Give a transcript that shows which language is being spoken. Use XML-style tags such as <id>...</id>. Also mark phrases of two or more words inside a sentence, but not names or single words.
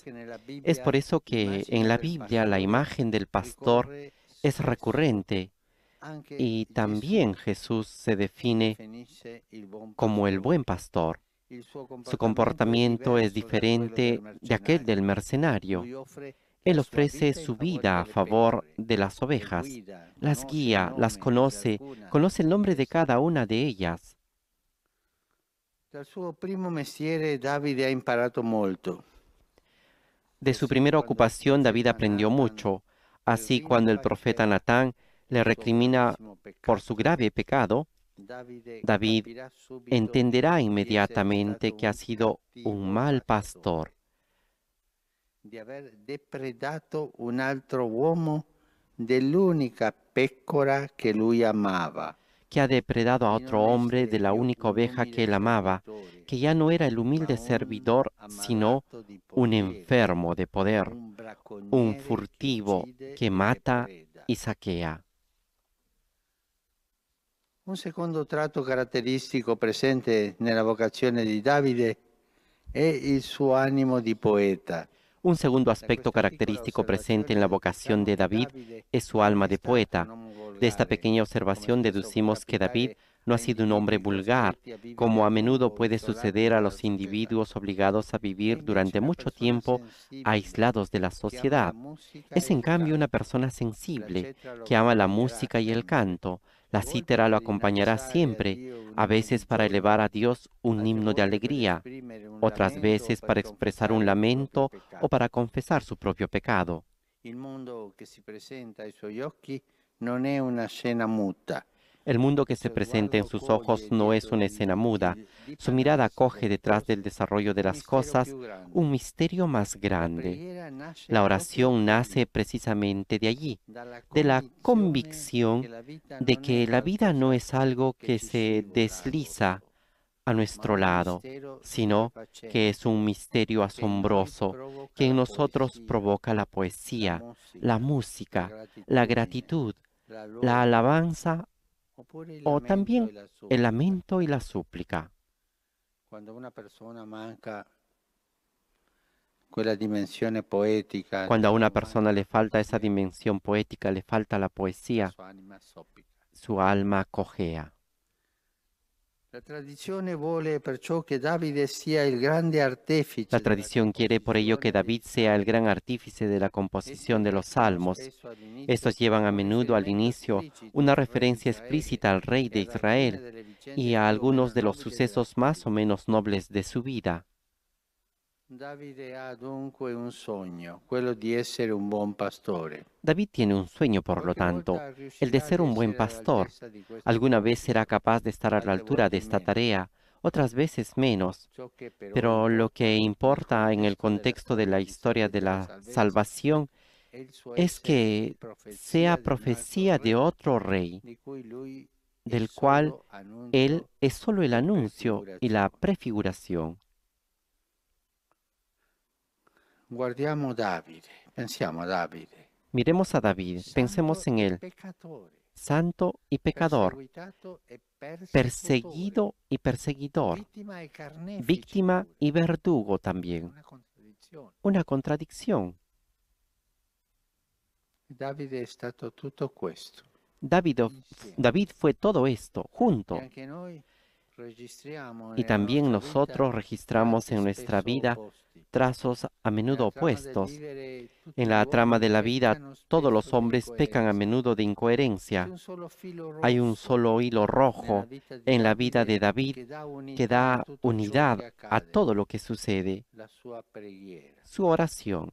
<es>Es por eso que en la Biblia la imagen del pastor es recurrente y también Jesús se define como el buen pastor. Su comportamiento es diferente de aquel del mercenario. Él ofrece su vida a favor de las ovejas, las guía, las conoce el nombre de cada una de ellas.</es> <it>Dal suo primo mestiere Davide ha imparato molto.</it> <es>De su primera ocupación David aprendió mucho. Así, cuando el profeta Natán le recrimina por su grave pecado, David entenderá inmediatamente que ha sido un mal pastor,</es> <it>di aver depredato un altro uomo dell'unica pecora che lui amava.</it> <es>que ha depredado a otro hombre de la única oveja que él amaba, que ya no era el humilde servidor, sino un enfermo de poder, un furtivo que mata y saquea.</es> <it>Un secondo tratto caratteristico presente nella vocazione di Davide è il suo animo di poeta.</it> <es>Un segundo aspecto característico presente en la vocación de David es su alma de poeta. De esta pequeña observación deducimos que David no ha sido un hombre vulgar, como a menudo puede suceder a los individuos obligados a vivir durante mucho tiempo aislados de la sociedad. Es en cambio una persona sensible, que ama la música y el canto. La cítara lo acompañará siempre, a veces para elevar a Dios un himno de alegría, otras veces para expresar un lamento o para confesar su propio pecado.</es> <it>Il mondo che si presenta ai suoi occhi non è una scena muta.</it> <es>El mundo que se presenta en sus ojos no es una escena muda. Su mirada coge detrás del desarrollo de las cosas un misterio más grande. La oración nace precisamente de allí, de la convicción de que la vida no es algo que se desliza a nuestro lado, sino que es un misterio asombroso que en nosotros provoca la poesía, la música, la gratitud, la alabanza o también el lamento y la súplica. Cuando una</es> <it>persona manca quella dimensione poetica,</it> <es>Cuando a una</es> <it>diciamo,</it> <es>persona le falta esa dimensión poética, le falta la la poesía,</es> <it>sua anima soffica.</it> <es>su alma cojea.</es> <it>La tradizione vuole perciò che Davide sia il grande artefice</it> <es>La</es> <it>della</it> <es>tradición quiere por ello que</es> <it>composizione dei</it> <es>David sea el gran</es> <it>salmi.</it> <es>artífice de la composición de</es> <it>Essi</it> <es>los</es> <it>hanno</it> <es>salmos.</es> <it>spesso all'inizio</it> <es>Estos llevan a</es> <it>un</it> <es>menudo al</es> <it>riferimento</it> <es>inicio</es> <it>esplicito</it> <es>una</es> <it>al re di</it> <es>referencia</es> <it>Israele</it> <es>explícita al rey</es> <it>e</it> <es>de</es> <it>ad alcune</it> <es>Israel</es> <it>delle vicende</it> <es>y a</es> <it>più o meno</it> <es>algunos de los</es> <it>nobili della</it> <es>sucesos</es> <it>sua</it> <es>más o</es> <it>vita.</it> <es>menos nobles de su vida.</es> <it>Davide ha dunque un sogno, quello di essere un buon pastore.</it> <es>David tiene un sueño, por lo</es> <it>Qualche</it> <es>tanto,</es> <it>volta</it> <es>el de</es> <it>riuscirà</it> <es>ser</es> <it>ad</it> <es>un buen</es> <it>essere</it> <es>pastor.</es> <it>all'altezza di questo</it> <es>Alguna vez será</es> <it>compito,</it> <es>capaz de estar a la</es> <it>altre</it> <es>altura de</es> <it>volte</it> <es>esta</es> <it>meno.</it> <es>tarea, otras veces menos.</es> <it>Ciò che però</it> <es>Pero lo</es> <it>importa</it> <es>que</es> <it>nel</it> <es>importa en el</es> <it>contesto della</it> <es>contexto de</es> <it>storia</it> <es>la</es> <it>di</it> <es>historia de</es> <it>della</it> <es>la</es> <it>salvezza</it> <es>salvación</es> <it>è il suo</it> <es>es</es> <it>essere</it> <es>que sea</es> <it>profezia di un altro</it> <es>profecía de</es> <it>re</it> <es>otro rey,</es> <it>di cui lui è</it> <es>del cual</es> <it>solo</it> <es>él</es> <it>annuncio</it> <es>es solo el</es> <it>e</it> <es>anuncio y la</es> <it>prefigurazione.</it> <es>prefiguración.</es> <it>Guardiamo Davide, pensiamo a Davide,</it> <es>Miremos a David,</es> <it>santo</it> <es>pensemos en</es> <it>e</it> <es>él,</es> <it>peccatore,</it> <es>santo y pecador,</es> <it>perseguitato e persecutore,</it> <es>perseguido y perseguidor,</es> <it>vittima e carnefice</it> <es>víctima</es> <it>pure.</it> <es>y verdugo también.</es> <it>Una contraddizione.</it> <es>Una contradicción.</es> <it>Davide è stato tutto questo.</it> <es>David</es> <it>Insieme.</it> <es>fue todo esto</es> <it>E</it> <es>junto.</es> <it>anche noi registriamo</it> <es>Y</es> <it>nella</it> <es>también</es> <it>nostra vita</it> <es>nosotros registramos</es> <it>tratti</it> <es>en nuestra</es> <it>spesso</it> <es>vida</es> <it>opposti.</it> <es>trazos a menudo</es> <it>Nella trama del</it> <es>opuestos.</es> <it>vivere tutti</it> <es>En</es> <it>gli</it> <es>la trama de</es> <it>uomini</it> <es>la vida,</es> <it>peccano</it> <es>todos</es> <it>spesso</it> <es>los</es> <it>di</it> <es>hombres pecan a</es> <it>incoerenza.</it> <es>menudo de</es> <it>C'è</it> <es>incoherencia.</es> <it>un solo filo</it> <es>Hay un</es> <it>rosso</it> <es>solo hilo</es> <it>nella</it> <es>rojo</es> <it>vita di</it> <es>en la vida de</es> <it>Davide</it> <es>David</es> <it>che dà</it> <es>que</es> <it>unità a</it> <es>da</es> <it>tutto ciò</it> <es>unidad</es> <it>che</it> <es>a</es> <it>accade,</it> <es>todo lo que sucede,</es> <it>la sua preghiera.</it> <es>su oración.</es>